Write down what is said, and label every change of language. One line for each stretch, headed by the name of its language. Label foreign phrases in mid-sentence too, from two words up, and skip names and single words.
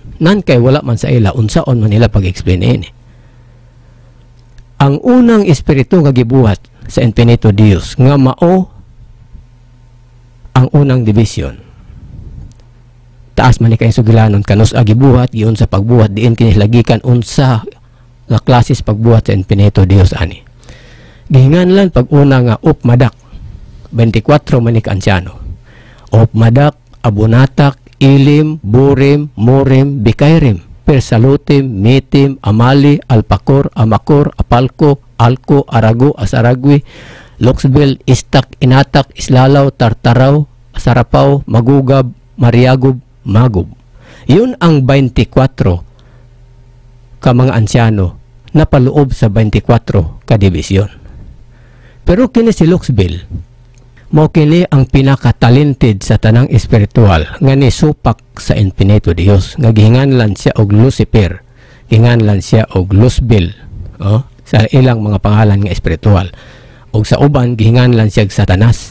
Cebuano: Nan kay wala man sa ila unsaon man nila pag-explain ini. Ang unang espiritu nga gibuhat sa infinito Dios nga mao ang unang division. Taas man ni kay sugilanon kanus gibuhat giun sa pagbuhat diin kini lagikan unsa nga klases pagbuhat sa infinito Dios ani. Gihinganlan pag-una nga upmadak 24 man ni kansyano. Upmadak, abunatak, ilim, burim, murim, bikairim, persalutim, mitim, amali, alpakor, amakor, apalko, alko, arago, asaragwi, loksbel, istak, inatak, islalaw, tartaraw, sarapaw, magugab, mariagob, magob. Yun ang 24 ka mga ansyano na paloob sa 24 ka division. Pero kini si loksbel, mao kini ang pinaka-talented sa tanang espiritual nga nisupak sa infinito Dios nga gihinganlan siya og Lucifer, gihinganlan siya og Luzbel, sa ilang mga pangalan nga espiritual, og sa uban gihinganlan siya og Satanas.